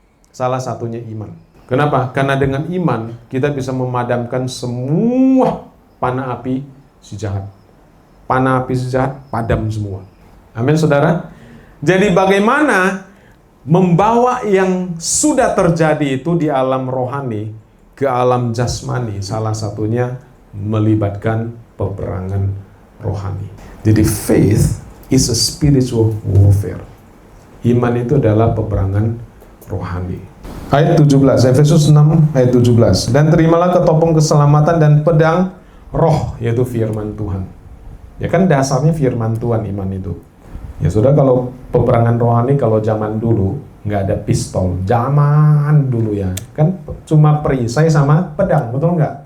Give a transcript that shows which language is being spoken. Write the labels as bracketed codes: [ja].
[id] Salah satunya iman. Kenapa? Karena dengan iman, kita bisa memadamkan semua panah api si jahat. Panah api si jahat, padam semua. Amin, saudara? Jadi bagaimana membawa yang sudah terjadi itu di alam rohani ke alam jasmani? Salah satunya melibatkan peperangan rohani. [en] Jadi faith is a spiritual warfare. [id] Iman itu adalah peperangan rohani. Ayat 17, Efesus 6 ayat 17. Dan terimalah ketopong keselamatan dan pedang roh, yaitu firman Tuhan. Ya kan dasarnya firman Tuhan iman itu. Ya sudah, kalau peperangan rohani kalau zaman dulu nggak ada pistol, zaman dulu ya kan cuma perisai sama pedang, betul nggak?